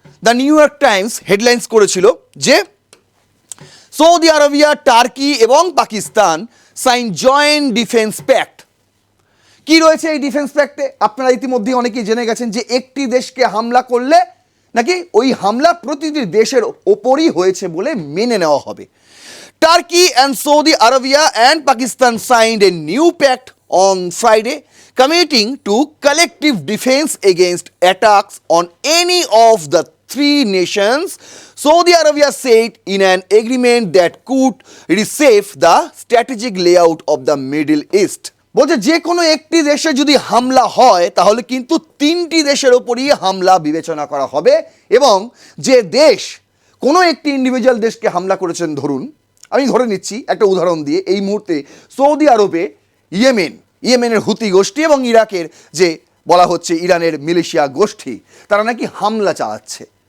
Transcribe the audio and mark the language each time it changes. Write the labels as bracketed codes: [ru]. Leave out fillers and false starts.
[bn] The new York Times headlines করেছিল যে Saudi Arabia, turkey এবং Pakistan sign joint defence pact. কি রয়েছে এই ডিফেন্স প্যাক্টে? আপনারা ইতিমধ্যেই অনেকেই জেনে গেছেন যে একটি দেশকে হামলা করলে নাকি ওই হামলা প্রতিটি দেশের ওপরই হয়েছে বলে মেনে নেওয়া হবে। [en] Turkey and Saudi Arabia and Pakistan signed a new pact on Friday, committing to collective defense against attacks on any of the three nations. Saudi Arabia said in an agreement that could reshape the strategic layout of the Middle East. [bn] বলছে যে কোনো একটি দেশে যদি হামলা হয় তাহলে কিন্তু তিনটি দেশের ওপরই হামলা বিবেচনা করা হবে, এবং যে দেশ কোনো একটি ইন্ডিভিজুয়াল দেশকে হামলা করেছেন, ধরুন আমি ধরে নিচ্ছি একটা উদাহরণ দিয়ে, এই মুহূর্তে সৌদি আরবে ইয়েমেনের হুতি গোষ্ঠী এবং ইরাকের যে বলা হচ্ছে ইরানের মিলিশিয়া গোষ্ঠী, তারা নাকি হামলা চালাচ্ছে।